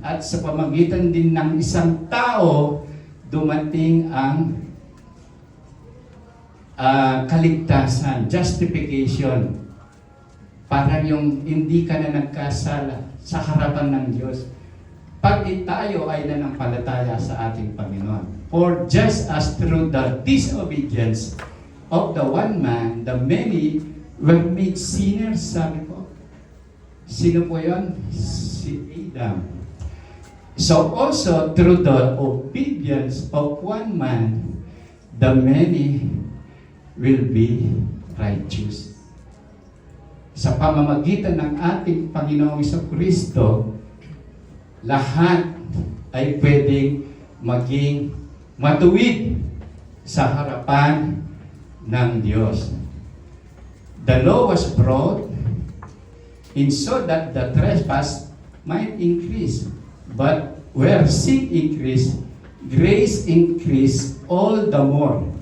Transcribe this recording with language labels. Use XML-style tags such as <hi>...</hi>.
<tl>At sa pamagitan din ng isang tao, dumating ang kaligtasan, justification. Parang yung hindi ka na nagkasala sa harapan ng Diyos. Pag tayo ay nanampalataya sa ating Panginoon.</tl> <en>For just as through the disobedience of the one man, the many were made sinners,</en> <tl>sabi po. Sino po yun? Si Adam.</tl> <en>So also through the obedience of one man, the many will be righteous.</en> <tl>Sa pamamagitan ng ating Panginoong Jesucristo, lahat ay pwedeng maging matuwid sa harapan ng Diyos.</tl> <en>The law was brought in so that the trespass might increase. But where sin increased, grace increased all the more.</en>